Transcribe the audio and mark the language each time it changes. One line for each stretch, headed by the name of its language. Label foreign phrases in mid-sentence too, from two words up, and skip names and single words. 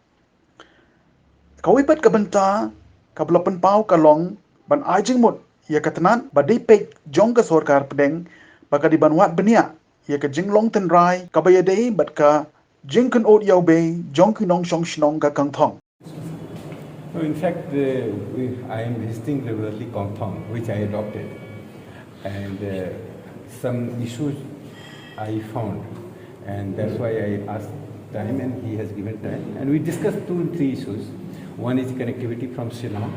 Khasi: kawipat ka banta kabla pen pau kalong ban ai jingmut ya katnan badai pek jong ka sorkar pedeng baka di ban wat benia ya ka jinglong ten rai kabaya dei bat ka jingkan ot yau be jong kinong shong shnong ka Kongthong.
English: No, in fact, I am visiting regularly Kongthong, which I adopted. And some issues I found, and that's why I asked time, and he has given time. And we discussed 2 or 3 issues. One is connectivity from Shillong.